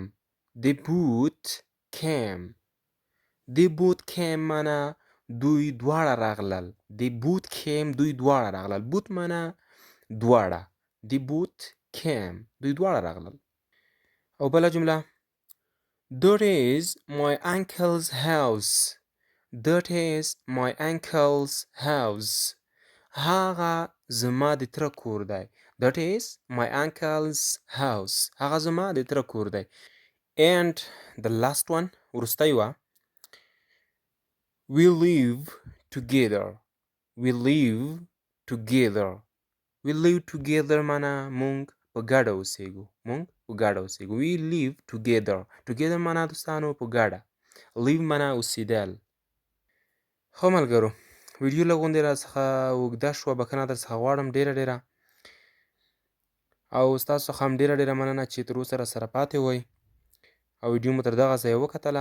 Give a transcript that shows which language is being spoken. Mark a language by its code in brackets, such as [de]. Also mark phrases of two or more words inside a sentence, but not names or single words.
[en] The boat came. The boat came [ps] معنا دوی دواړه راغلل. [en] They both came. [ps] دوی دواړه راغلل. both معنا دواړه. [en] They both came. [ps] دوی دواړه راغلل. او بله جمله [en] That is my uncle's house. That is my uncle's house. [ps] هغه زما د تره کور دی. [en] That is my uncle's house. [ps] هغه زما د تره کور دی. [en] And the last one [ps] وروستی وه [en] We live together. We live together. We live together [ps] معنا مونږ په ګډه اوسېږو. مونږ په ګډه اوسېږو. [en] We live together. Together [ps] معنا دوستانو په ګډه. Live معنا اوسېدل. ښه ملګرو ویډیو لږ غوندې راڅخه اوږده شوه. بښنه درڅخه غواړم ډېره او ستاسو څخه هم ډېره مننه چې تر اوسه راسره پاتې وئ او ویډیو مو تر دغه ځایه وکتله.